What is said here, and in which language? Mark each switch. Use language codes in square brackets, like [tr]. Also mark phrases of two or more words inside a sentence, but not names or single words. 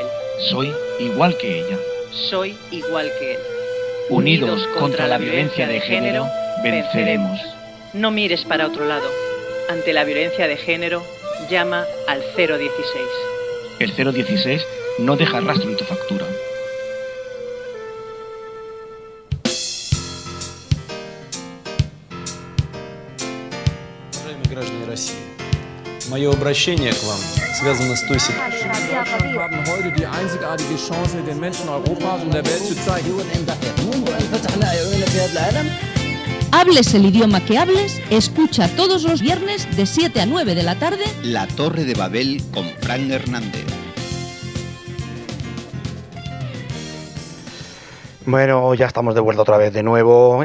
[es] Soy igual que ella. Soy igual que él. Unidos contra la violencia de género, venceremos. No mires para otro lado. Ante la violencia de género, llama al 016. El 016 no deja rastro en tu factura. [ru] Уважаемые граждане России, мое обращение к вам связано с той ситуацией. [de] Wir haben heute die einzigartige Chance, den Menschen Europas und der Welt zu zeigen. [es] Hables el idioma que hables, escucha todos los viernes de 7 a 9 de la tarde La Torre de Babel con Fran Hernández. Bueno, ya estamos de vuelta otra vez de nuevo.